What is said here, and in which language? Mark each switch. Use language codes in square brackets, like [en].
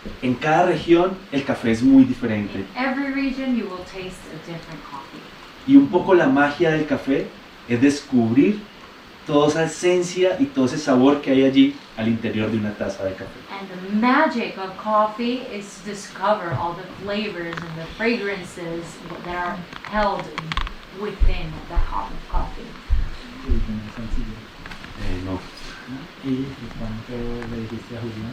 [es] en cada región el café es muy diferente. [en] In every region you will taste a different coffee. [es] Y un poco la magia del café es descubrir toda esa esencia y todo ese sabor que hay allí al interior de una taza de café. [en] And the magic of coffee is to discover all the flavors and the fragrances that are held within the cup of coffee. [es] No. ¿Y cuánto le dijiste a Julián?